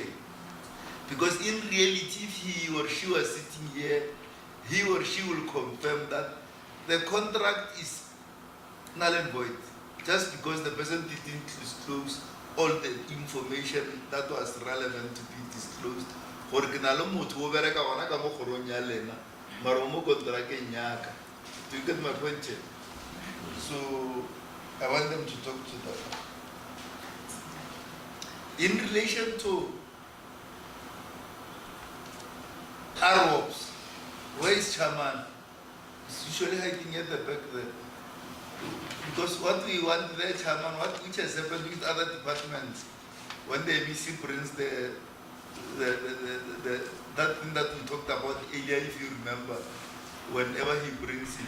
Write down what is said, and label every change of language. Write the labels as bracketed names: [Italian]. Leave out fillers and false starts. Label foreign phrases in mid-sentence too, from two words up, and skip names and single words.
[English] Because in reality, if he or she was sitting here, he or she will confirm that the contract is null and void. Just because the person didn't disclose all the information that was relevant to be disclosed. [Northern Sotho] Gore ke na le motho o bereka gona ka mo kgorong ya lena, mara o mo kontrakeng yaka. [English] Do you get my point here? So I want them to talk to that. In relation to ROPs, where is chairman? It's usually hiding at the back there. Because what we want there, chairman, which has happened with other departments, when the MEC brings that thing that we talked about earlier, if you remember, whenever he brings it.